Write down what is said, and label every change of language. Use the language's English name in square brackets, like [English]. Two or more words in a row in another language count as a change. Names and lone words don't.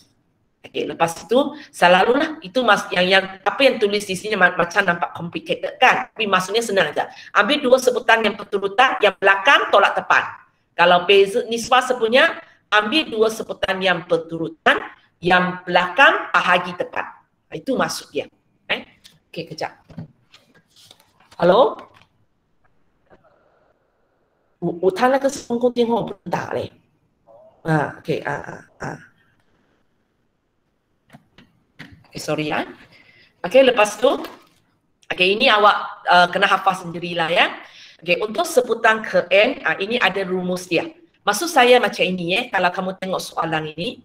[Malay] Okay, lepas itu selalulah itu yang apa yang tulis di sini macam nampak complicated kan? Tapi maksudnya senang aja. Ambil dua sebutan yang berturutan, yang belakang tolak depan. Kalau beza nisbah sepunya, ambil dua sebutan yang berturutan, yang belakang bahagi depan. Itu maksud dia. Okey, kejap. Halo? [Chinese] 我他那个是公共电话我不能打嘞。 [Malay] okey, sorry ya. Okey, lepas tu, okey, ini awak kena hafal sendirilah ya. Okey, untuk sebutan ke N, ini ada rumus dia. Maksud saya macam ini kalau kamu tengok soalan ini.